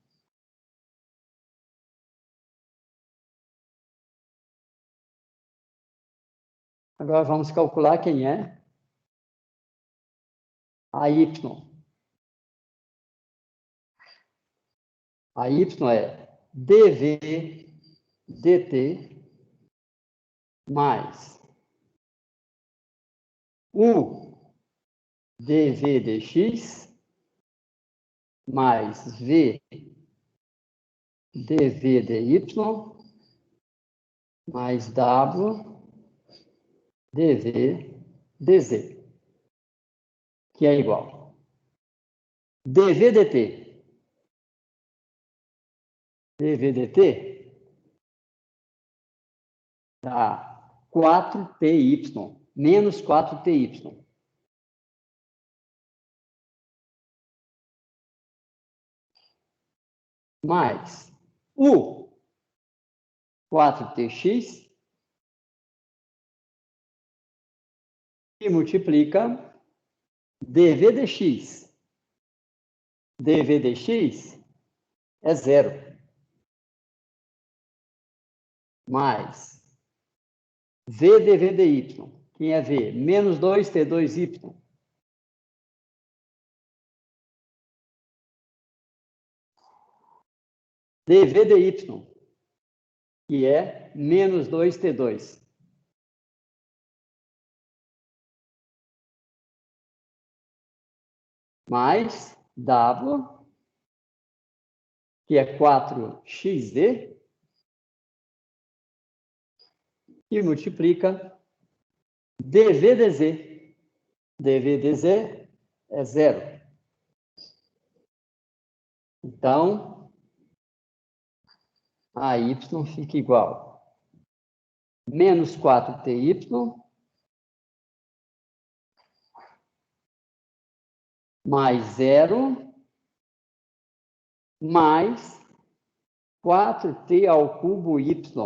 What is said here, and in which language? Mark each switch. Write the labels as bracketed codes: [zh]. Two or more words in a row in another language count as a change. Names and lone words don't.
[pt] Agora vamos calcular quem é a Y. A Y é dv dt mais u dv dx mais v dv dy mais w dv dz, que é igual dv dt. dv dt dá 4ty, menos 4ty. Mais u 4tx e multiplica dv dx. dv dx é 0. Mais v dv dy. Quem é v? Menos 2t2y. dv dy, que é menos 2t2. Mais w, que é 4xz, e multiplica dv dz. dv dz é 0. Então, a y fica igual menos 4ty mais 0 mais 4t ao cubo y.